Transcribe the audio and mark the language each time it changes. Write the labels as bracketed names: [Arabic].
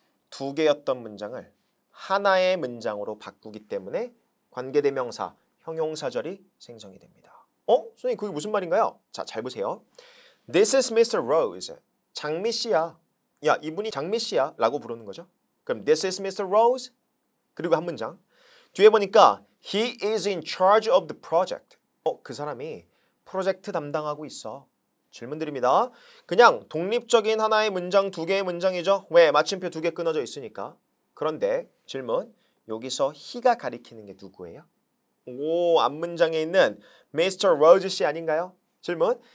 [Korean] 2개였던 문장을 하나의 문장으로 바꾸기 때문에 관계대명사 형용사절이 생성이 됩니다. 선생님 그게 무슨 말인가요? 자, 잘 보세요. [English] This is Mr. Rose. [Korean] 장미 씨야. 야, 이분이 장미 씨야 라고 부르는 거죠. 그럼 [English] This is Mr. [Korean] Rose. 그리고 한 문장. 뒤에 보니까 [English] He is in charge of the project. [Korean] 그 사람이 프로젝트 담당하고 있어. 질문 드립니다. 그냥 독립적인 하나의 문장 2개의 문장이죠. 왜? 마침표 2개 끊어져 있으니까. 그런데 질문. 여기서 he가 가리키는 게 누구예요? 앞문장에 있는 Mr. Rose 씨 아닌가요? 질문.